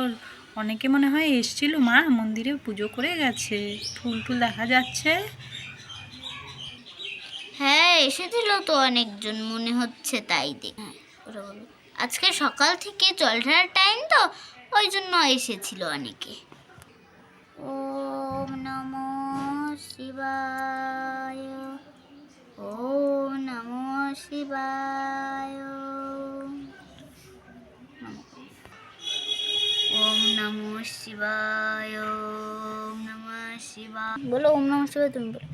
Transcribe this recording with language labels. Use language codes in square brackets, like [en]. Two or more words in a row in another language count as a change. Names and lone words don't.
[bn] অনেকে মনে হয় এসছিল মা, মন্দিরে পুজো করে গেছে, ফুল টুল দেখা যাচ্ছে। হ্যাঁ এসেছিল তো অনেকজন, মনে হচ্ছে তাই দেখ। হ্যাঁ, ওরা বললো। আজকে সকাল থেকে জল ঢালার টাইম তো, ওই জন্য এসেছিল অনেকে। [sa] ওম নমো শিবায়, ওম নমো শিবায়, ওম নমো শিবায়, ওম নমঃ শিবায়। [bn] বলো [sa] ওম নমঃ শিবায়, [bn] তুমি বলো।